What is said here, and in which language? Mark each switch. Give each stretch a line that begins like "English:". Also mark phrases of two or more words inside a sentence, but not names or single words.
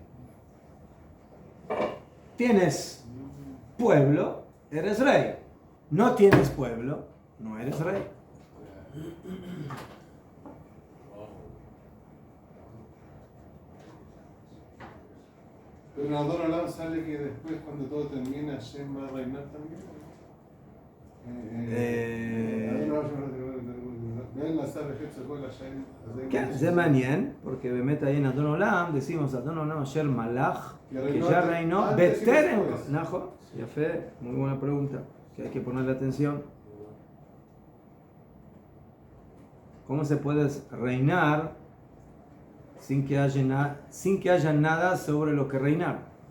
Spanish: Tienes pueblo, eres rey. No tienes pueblo, no eres rey. Pero en Adon Olam sale que después, cuando todo termina, Hashem va a reinar también.
Hebrew: זה מעניין,
Spanish: porque באמת ahí en Adon Olam decimos
Hebrew: אדון עולם אשר מלך,
Spanish: que ya reinó Beterem.
Hebrew: נכון, יפה,
Spanish: muy buena pregunta, que hay que ponerle atención. ¿Cómo se puede reinar sin que haya nada sobre lo que reinar?